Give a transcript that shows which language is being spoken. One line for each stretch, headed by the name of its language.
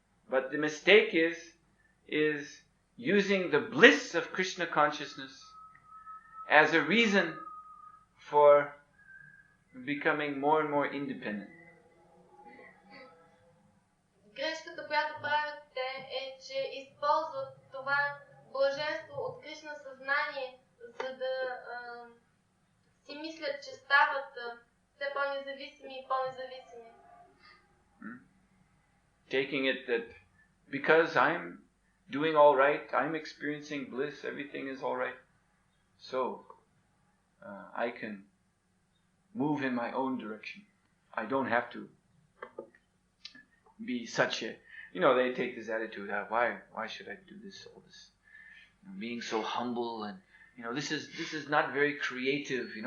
English: But the mistake is using the bliss of Krishna consciousness as a reason for becoming more and more independent.
Bulgarian: Грешката, която правят те, е, че използват това блаженство от Кришна съзнание, за да си мислят, че стават все по-независими и по-независими.
English: Taking it that because I'm doing all right, I'm experiencing bliss, everything is all right, so I can move in my own direction. I don't have to be such a, they take this attitude, why should I do this, all this, being so humble, and this is not very creative.